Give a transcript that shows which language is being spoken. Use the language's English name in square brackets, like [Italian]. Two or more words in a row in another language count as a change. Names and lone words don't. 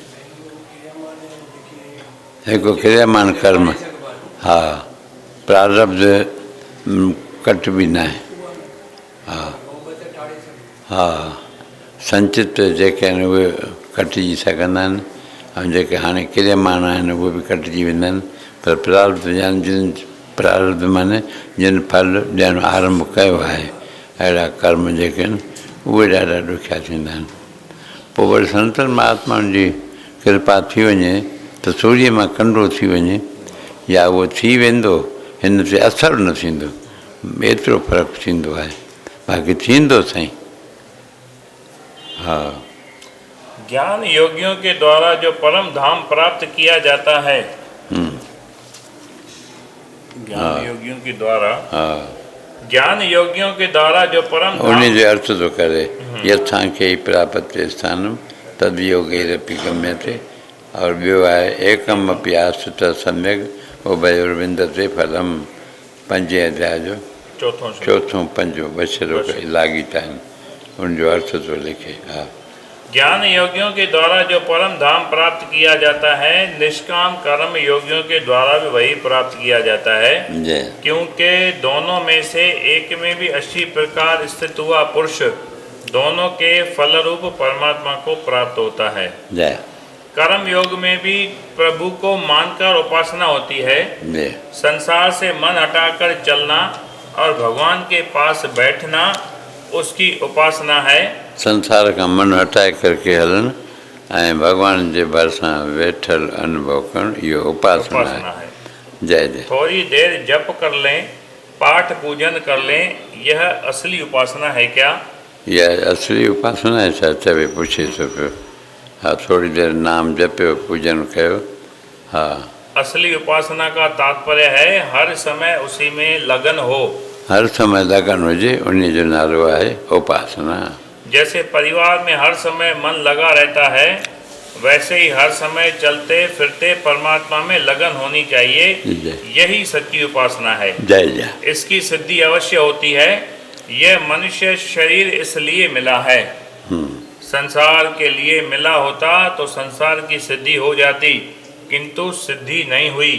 [Sindhi] हिकु क्रियामान कर्म, हा प्रारब्ध कटबी न आहे। हा हा संचित जेके आहिनि उहे कटिजी सघंदा आहिनि, ऐं जेके हाणे क्रियामान आहिनि उहे बि कटिजी वेंदा आहिनि। पर प्रारब्ध यानी जिन प्रारब्ध माने जिन फल ॾियणु आरंभ कयो आहे, अहिड़ा कर्म जेके आहिनि उहे ॾाढा ॾुखिया थींदा आहिनि। पोइ वरी संतनि महात्माउनि जी कृपा थी वञे त सूर्य मां कंडो थी वञे, या उहो थी वेंदो, हिन ते असरु न थींदो, एतिरो फ़र्क़ु थींदो आहे। बाक़ी थींदो साईं। हाँ, [Hindi] ज्ञान योगियों के द्वारा जो परम धाम प्राप्त किया जाता है, ज्ञान योगियों के द्वारा, हाँ ज्ञान योगियों के द्वारा जो परम धाम, [Sindhi] उन्हीं जो अर्थ तो करे [Sanskrit] यथांखे ही प्राप्त स्थानम तद योगैरपि गम्यते। [Sindhi] और ॿियो आहे [Sanskrit] एकम अपि आश्रित सम्यक उभयोर्विंदते फलम। [Sindhi] 5 अध्याय जो चौथों पंजो बशरो लाॻीता आहिनि, उनजो अर्थ तो लिखे। हा, [Hindi] ज्ञान योगियों के द्वारा जो परम धाम प्राप्त किया जाता है, निष्काम कर्म योगियों के द्वारा भी वही प्राप्त किया जाता है। जय। क्योंकि दोनों में से एक में भी 80 प्रकार स्थित हुआ पुरुष दोनों के फल रूप परमात्मा को प्राप्त होता है। जय। कर्म योग में भी प्रभु को मानकर उपासना होती है। जय। संसार से मन हटाकर चलना और भगवान के पास बैठना उसकी उपासना है। संसार का मन हटाए करके [Sindhi] हलन ऐं भगवान जे भरिसां वेठल अनुभव करण, इहो उपासना है। [Hindi] जय जय। थोड़ी देर जप कर लें, पाठ पूजन कर लें, यह असली उपासना है क्या? यह असली उपासना है [Sindhi] छा? चवे पुछे थो पियो। हाँ, थोड़ी देर नाम जपियो, पूजन कयो। हाँ, [Hindi] असली उपासना का तात्पर्य है हर समय उसी में लगन हो। [Sindhi] हर समय लगन हुजे, उन्हीं जो नालो आहे उपासना। [Hindi] जैसे परिवार में हर समय मन लगा रहता है, वैसे ही हर समय चलते फिरते परमात्मा में लगन होनी चाहिए। यही सच्ची उपासना है। जय जय। इसकी सिद्धि अवश्य होती है। यह मनुष्य शरीर इसलिए मिला है, संसार के लिए मिला होता तो संसार की सिद्धि हो जाती, किंतु सिद्धि नहीं हुई।